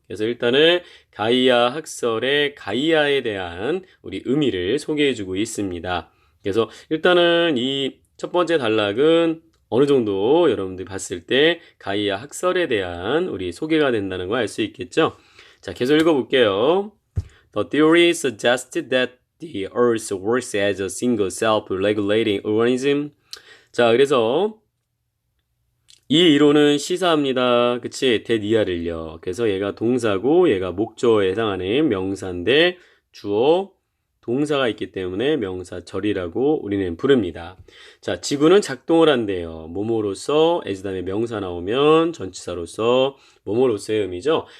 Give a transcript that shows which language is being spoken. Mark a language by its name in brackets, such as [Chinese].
[Korean] 그래서 일단은 가이아 학설의 가이아에 대한 우리 의미를 소개해주고 있습니다. 그래서 일단은 이 첫 번째 단락은 어느 정도 여러분들이 봤을 때 가이아 학설에 대한 우리 소개가 된다는 걸 알 수 있겠죠. 자, 계속 읽어볼게요. [English] The theory suggested that the Earth works as a single self-regulating organism. [Korean] 자, 그래서 이 이론은 시사합니다. 그치? 대니아를요. 그래서 얘가 동사고 얘가 목적어에 해당하는 명사인데 주어, 동사가 있기 때문에 명사절이라고 우리는 부릅니다. 자, 지구는 작동을 한대요. 뭐뭐로서, as 다음에 명사 나오면 전치사로서, 뭐뭐로서의 의미죠.